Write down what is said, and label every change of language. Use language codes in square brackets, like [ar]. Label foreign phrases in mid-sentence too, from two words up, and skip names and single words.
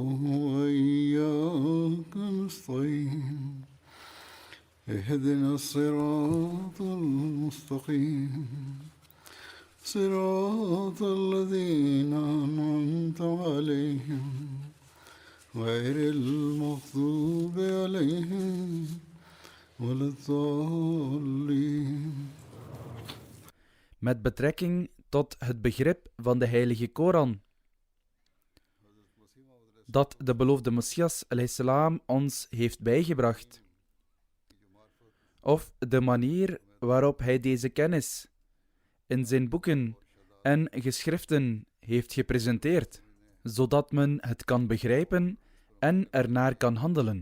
[ar] وإياك نستعين اهدنا الصراط المستقيم صراط الذين أنعمت عليهم غير المغضوب عليهم ولا الضالين. [nl] Met betrekking tot het begrip van de heilige Koran, dat de beloofde Messias a.s. ons heeft bijgebracht, of de manier waarop hij deze kennis in zijn boeken en geschriften heeft gepresenteerd, zodat men het kan begrijpen en ernaar kan handelen.